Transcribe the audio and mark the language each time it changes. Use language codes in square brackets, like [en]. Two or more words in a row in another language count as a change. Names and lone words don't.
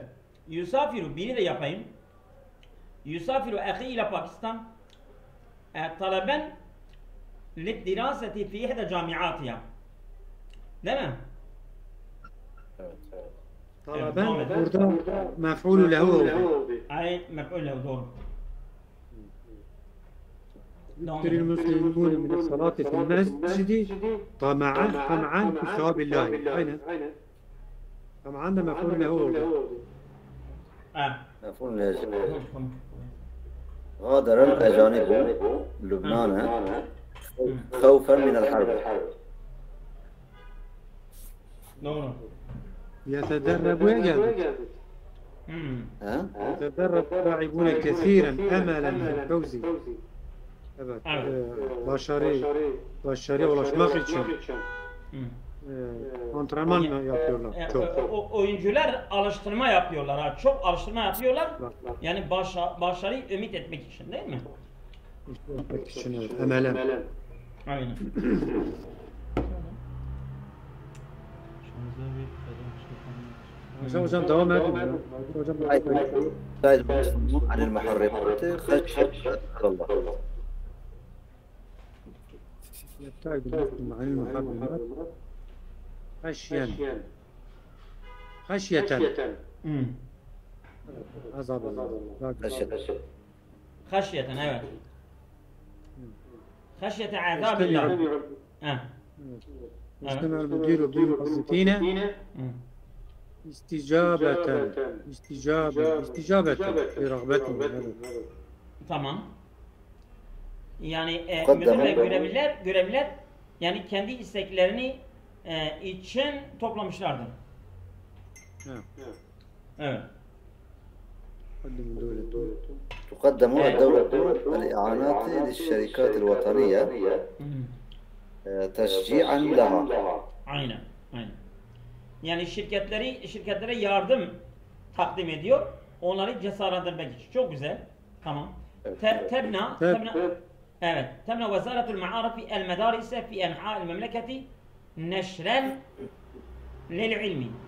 [ar] Yusafiru, [tr] biri de yapayım. [ar] يسافر أخي إلى باكستان طلبا للدراسة في إحدى جامعاتها. [tr] Değil mi? Evet. Talaben burada mef'ulü lehu oldu. Ay mef'ul lehu, doğru. [ar] يكثر المسلمون من الصلاة في المسجد طمعا في ثواب الله. أين؟ طمعا ده مفعول له. مفعول له. غادر الأجانب لبنان خوفا من الحرب. يتدرب ويجد. يتدرب لاعبون كثيرا أملا في الفوز. [tr] Evet, başarıya ulaşmak için antrenman yapıyorlar. Çok. Oyuncular alıştırma yapıyorlar, ha. Çok alıştırma yapıyorlar. Yani başarıyı ümit etmek için, değil mi? Etmek için, evet. Emelen. Aynen. Hocam devam edin. Hocam [ar] سائد المسلمون عن المحرمات خشية الله. يبتعد المسلم عن المحرمات خشية عذاب الله. خشية evet. خشية عذاب الله. يجتمع المدير بالموظفين استجابة لرغبتهم. [tr] Tamam. Yani müdür ve görevliler yani kendi isteklerini için toplamışlardır. Evet. [ar] تقدم الدولة الإعانات للشركات الوطنية تشجيعا لها. [tr] Aynen. Yani şirketlere yardım takdim ediyor. Onları cesaretlendirmek için. Çok güzel. Tamam. [ar] تبني وزارة المعارف المدارس في أنحاء المملكة نشرا للعلم.